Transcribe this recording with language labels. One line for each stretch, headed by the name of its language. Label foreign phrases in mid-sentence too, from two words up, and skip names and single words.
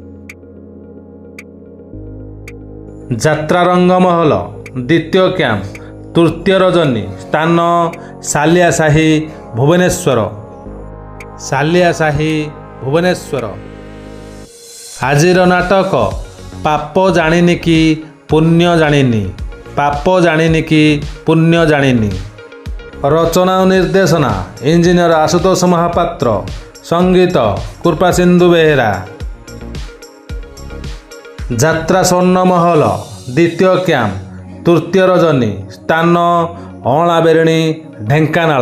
Odia: ଯାତ୍ରା ରଙ୍ଗମହଲ ଦ୍ୱିତୀୟ କ୍ୟାମ୍ପ ତୃତୀୟ ରଜନୀ ସ୍ଥାନ ସାଲିଆ ସାହି ଭୁବନେଶ୍ୱର। ସାଲିଆ ସାହି ଭୁବନେଶ୍ୱର। ଆଜିର ନାଟକ ପାପ ଜାଣିନି କି ପୁଣ୍ୟ ଜାଣିନି। ପାପ ଜାଣିନି କି ପୁଣ୍ୟ ଜାଣିନି। ରଚନା ଓ ନିର୍ଦ୍ଦେଶନା ଇଞ୍ଜିନିୟର ଆଶୁତୋଷ ମହାପାତ୍ର, ସଙ୍ଗୀତ କୃପାସିନ୍ଧୁ ବେହେରା। ଯାତ୍ରା ସ୍ୱର୍ଣ୍ଣମହଲ ଦ୍ୱିତୀୟ କ୍ୟାମ୍ପ ତୃତୀୟ ରଜନୀ, ସ୍ଥାନ ଅଁଳାବେରିଣୀ ଢେଙ୍କାନାଳ।